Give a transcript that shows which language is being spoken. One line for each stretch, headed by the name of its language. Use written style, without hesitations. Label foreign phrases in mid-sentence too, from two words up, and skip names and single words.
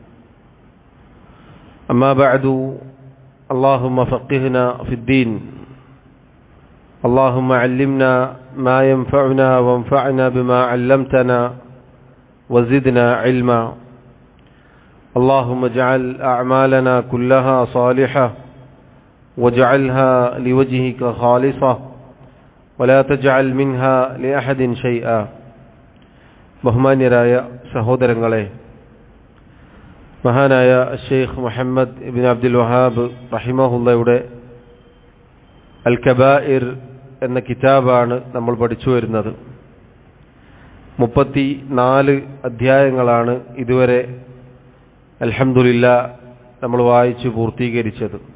Arabic: أما بعد، اللهم فقهنا في الدين، اللهم علمنا ما ينفعنا وانفعنا بما علمتنا وزدنا علما. اللهم اجعل أعمالنا كلها صالحة واجعلها لوجهك خالصة ولا تجعل منها لأحد شيئا.
Malayalam: ബഹുമാന്യരായ സഹോദരങ്ങളെ, മഹാനായ ഷെയ്ഖ് മുഹമ്മദ് ഇബ്നു അബ്ദുൽ വഹാബ് റഹിമഹുള്ളയുടെ അൽ കബായിർ എന്ന കിതാബാണ് നമ്മൾ പഠിച്ചു വരുന്നത്. 34 അധ്യായങ്ങളാണ് ഇതുവരെ അൽഹംദുലില്ലാഹ് നമ്മൾ വായിച്ചു പൂർത്തീകരിച്ചത്.